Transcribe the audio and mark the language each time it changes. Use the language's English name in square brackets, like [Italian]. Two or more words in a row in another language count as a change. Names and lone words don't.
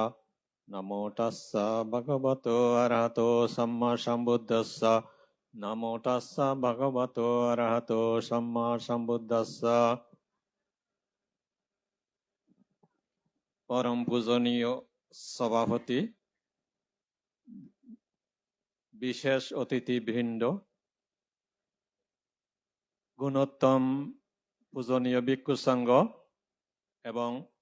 [Pali] নমো তাস্সা ভগবতো অরহতো সম্মা সম্বুদ্ধস্সা। নমো তাস্সা ভগবতো অরহতো সম্মা সম্বুদ্ধস্সা। [Bangla] পরম পূজনীয় সভাপতি, বিশেষ অতিথিবৃন্দ, গুণোত্তম পূজনীয় ভিক্ষু সংঘ এবং